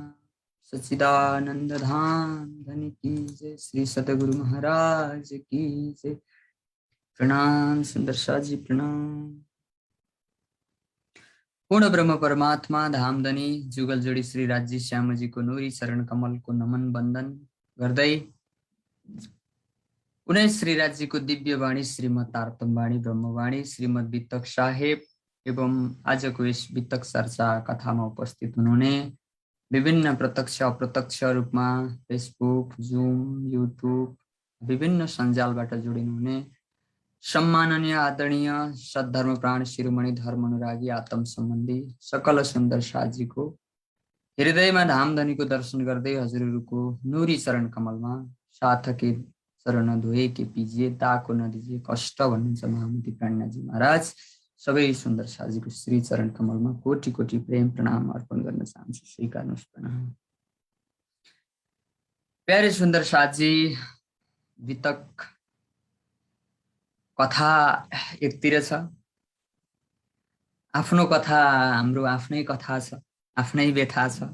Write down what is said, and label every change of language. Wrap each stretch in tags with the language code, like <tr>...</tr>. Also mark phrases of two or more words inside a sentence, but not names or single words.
<hi>सच्चिदानंद धाम धनी की जय, श्री सतगुरु महाराज की जय।</hi> <ne>प्रणाम सुंदर शाह जी, प्रणाम। पूर्ण ब्रह्म परमात्मा धामधनी जुगल जोडी श्री राज्य श्यामजी को नूरी चरण कमल को नमन बंदन गर्दै उनै श्रीराजीको दिव्य वाणी श्रीमद् आर्तमवाणी ब्रह्मवाणी श्रीमद् वित्तक साहेब एवं आजको यस वित्तक चर्चा कथामा उपस्थित हुनुहुने विभिन्न प्रत्यक्ष अप्रत्यक्ष रूपमा फेसबुक, जुम, युट्युब विभिन्न सञ्जालबाट जोडिनुहुने सम्माननीय आदरणीय सद्धर्मप्राण शिरोमणि धर्म अनुरागी आत्म सम्बन्धी सकल सुन्दर साथीको हृदयमा धामधनीको दर्शन गर्दै हजुरहरूको नुरी चरण कमलमा</ne> <hi>साथके चरण धोए के पिजिए दाको नदिजिए कष्ट</hi> <ne>भन्नुहुन्छ महामती प्राणनाथजी महाराज। सबै सुन्दर साथीको श्री चरण कमलमा कोटि कोटि प्रेम प्रणाम अर्पण गर्न चाहन्छु, स्वीकार्नुहोस् प्रणाम। प्यारे सुन्दर साथी, वितक कथा एकतिर छ, आफ्नो कथा हाम्रो आफ्नै कथा छ, आफ्नै व्यथा छ।</ne>